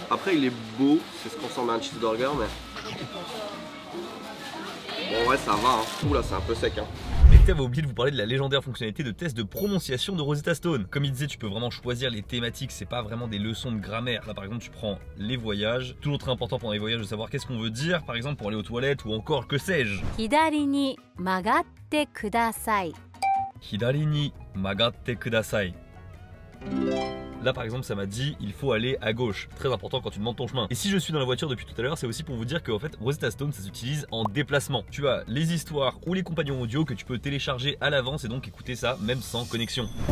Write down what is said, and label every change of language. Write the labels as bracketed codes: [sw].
[fr] Après il est beau, c'est ce qu'on ressemble à un cheeseburger, mais bon ouais ça va, hein. Ouh là c'est un peu sec, hein. Et t'avais oublié de vous parler de la légendaire fonctionnalité de test de prononciation de Rosetta Stone. Comme il disait, tu peux vraiment choisir les thématiques, c'est pas vraiment des leçons de grammaire. Là par exemple tu prends les voyages, toujours très important pendant les voyages de savoir qu'est-ce qu'on veut dire, par exemple pour aller aux toilettes ou encore que sais-je. [ja] 左に曲がってください。 Hidari ni magatte kudasai. [fr] Là par exemple ça m'a dit il faut aller à gauche, très important quand tu demandes ton chemin. Et si je suis dans la voiture depuis tout à l'heure, c'est aussi pour vous dire qu'en fait Rosetta Stone ça s'utilise en déplacement. Tu as les histoires ou les compagnons audio que tu peux télécharger à l'avance et donc écouter ça même sans connexion.